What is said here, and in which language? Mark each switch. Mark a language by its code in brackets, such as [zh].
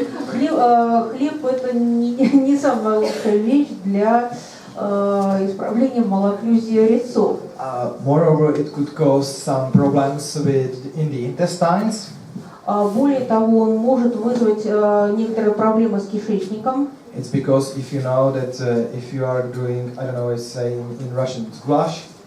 [ru] Хлеб это не самая лучшая вещь для исправления малокклюзии резцов. [en] Moreover, it could cause some problems in the intestines. [ru] Более того, он может вызвать некоторые проблемы с кишечником. [en] It's because if you know that if you are doing, I don't know, it's saying in Russian, goulash.